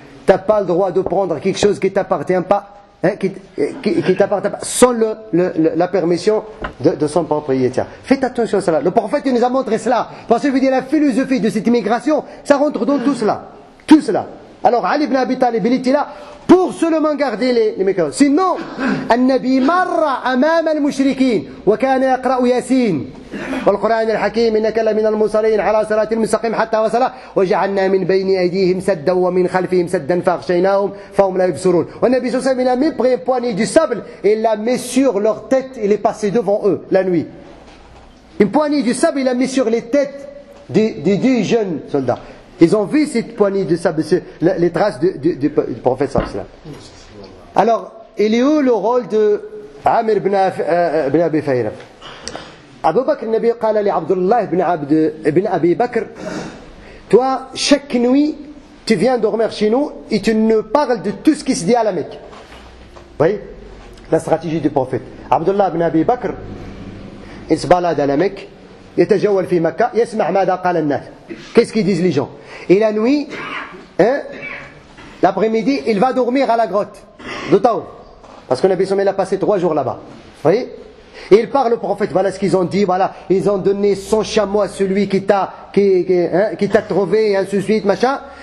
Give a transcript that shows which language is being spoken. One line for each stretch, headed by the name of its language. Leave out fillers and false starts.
French: Tu n'as pas le droit de prendre quelque chose qui ne t'appartient pas, qui t'appartient pas, sans la permission de son propriétaire. Faites attention à cela. Le prophète il nous a montré cela. Parce que je veux dire, la philosophie de cette immigration, ça rentre dans tout cela. Tout cela. Alors Ali ibn Abi Talib, il était là pour seulement garder les mécréants.
Arabic: Sinon, النبي مر أمام المشركين وكان يقرأ ياسين والقرآن الحكيم إنك لمن المرسلين على صراط مستقيم حتى وصل وجعلنا من بين أيديهم سدا ومن خلفهم سدا فأغشيناهم فهم لا يبصرون. والنبي صلى الله عليه وسلم
French: il a même pris une poignée du sable et il l'a mis sur leur tête. Il est passé devant eux la nuit. Une poignée du sable, il l'a mis sur les têtes des 10 jeunes soldats. Ils ont vu cette poignée de sable, les traces du prophète sallallahu alayhi wa sallam. Alors, il est où le rôle de Amir ibn Abi Fahira? Abu Bakr, le Nabi
Arabic: قال لعبدالله
French: ibn Abi Bakr, toi, chaque nuit, tu viens dormir chez nous et tu nous parles de tout ce qui se dit à la Mecque. Vous voyez la stratégie du prophète. Abdullah ibn Abi Bakr, il se balade à la Mecque.
Arabic: يتجول في مكة يسمع ماذا قال الناس.
French: Qu'est-ce qu'ils disent les gens? Et la nuit, l'après-midi, il va dormir à la grotte de Taouf. Parce que Nabi Sallallahu a passé 3 jours là-bas. Vous voyez? Et il parle au prophète, voilà ce qu'ils ont dit, voilà, ils ont donné 100 chameaux à celui qui t'a trouvé, et ainsi de suite, machin.